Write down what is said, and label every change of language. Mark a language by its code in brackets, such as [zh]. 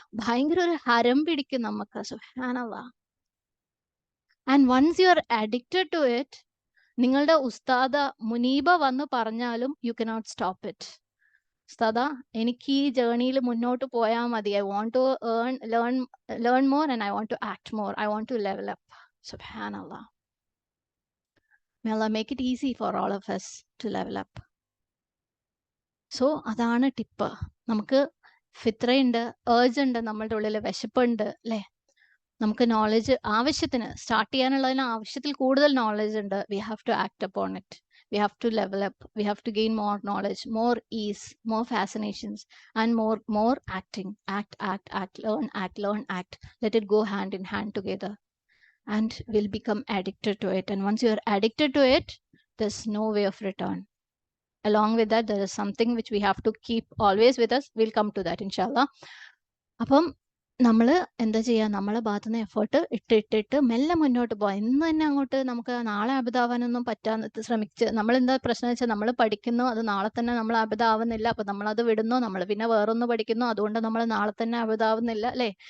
[ml] ഭയങ്കര ഒരു ഹരം പിടിക്കും നമുക്ക്. [en] സുബ്ഹാനല്ലാഹ്. And once you are addicted to it, [ml] നിങ്ങളുടെ ഉസ്താദ മുനീബ വന്ന് പറഞ്ഞാലും [en] You cannot stop it. ഉസ്താദ, [ml] എനിക്ക് ഈ ജേർണിയിൽ മുന്നോട്ട് പോയാൽ മതി. [en] I want to learn more and I want to act more. I want to level up. സുബ്ഹാനല്ലാഹ്. May Allah make it easy for all of us to level up. [ml] So അതാണ് tip. നമുക്ക് ഫിത്രയുണ്ട്, urge ഉണ്ട്, നമ്മളുടെ ഉള്ളിൽ വിശപ്പുണ്ട് അല്ലേ? നമുക്ക് knowledge ആവശ്യത്തിന് start ചെയ്യാനുള്ളതിന് ആവശ്യത്തിൽ കൂടുതൽ നോളജ് ഉണ്ട്. [en] We have to act upon it. We have to level up. We have to gain more knowledge, more ease, more fascinations and more acting. Act, learn, act. Let it go hand in hand together. And will become addicted to it. And once you are addicted to it, there's no way of return. Along with that, there is something which we have to keep always with us. We'll come to that, inshallah. [ml] അപ്പം നമ്മൾ എന്താ ചെയ്യുക? നമ്മളെ ഭാഗത്തുനിന്ന് effort ഇട്ടിട്ട് മെല്ലെ മുന്നോട്ട് പോകാം. ഇന്ന് തന്നെ അങ്ങോട്ട് നമുക്ക് നാളെ അബിതാവാനൊന്നും പറ്റാന്ന് ശ്രമിച്ച് നമ്മളെന്താ പ്രശ്നം വെച്ചാൽ നമ്മൾ പഠിക്കുന്നു, അത് നാളെ തന്നെ നമ്മൾ അബിതാവുന്നില്ല. അപ്പം നമ്മളത് വിടുന്നു, നമ്മൾ പിന്നെ വേറൊന്ന് പഠിക്കുന്നു, അതുകൊണ്ട് നമ്മൾ നാളെ തന്നെ അബിതാവുന്നില്ല അല്ലേ?